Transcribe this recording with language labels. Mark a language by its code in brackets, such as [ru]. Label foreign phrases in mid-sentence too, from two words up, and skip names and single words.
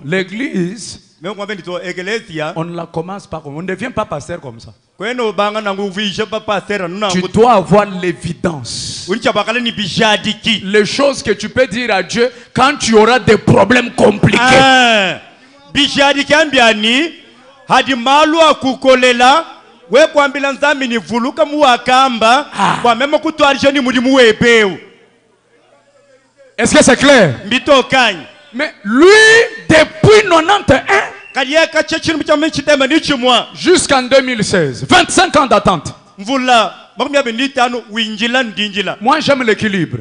[fr] L'église, on ne la commence pas comme on ne devient pas pasteur comme ça. Tu dois avoir l'évidence. Les choses que tu peux dire à Dieu quand tu auras des problèmes compliqués. [lua] Hadi malu akukolela we kwambila nzambi ni vuluka muwakamba kwa mema kutwarisha ni mulimu wepeu. [fr] Est-ce que c'est clair? Mais lui depuis 91 jusqu'en 2016, 25 ans d'attente. Moi j'aime l'équilibre.